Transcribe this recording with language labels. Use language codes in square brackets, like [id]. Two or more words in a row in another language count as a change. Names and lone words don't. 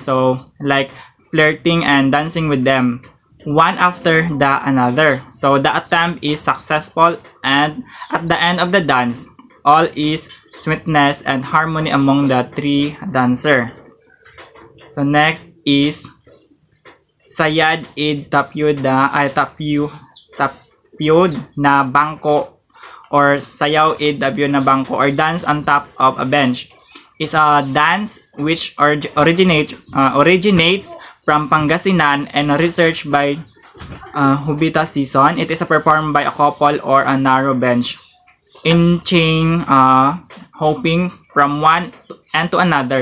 [en] So like flirting and dancing with them, one after the another. So the attempt is successful, and at the end of the dance, all is sweetness and harmony among the 3 dancers. So next is Sayad id Tapyud na bangko, or Sayaw id Tapyud na bangko, or dance on top of a bench. Is a dance which originates from Pangasinan and researched by Hubita Season. It is performed by a couple or a narrow bench, inching, hopping from one end to another.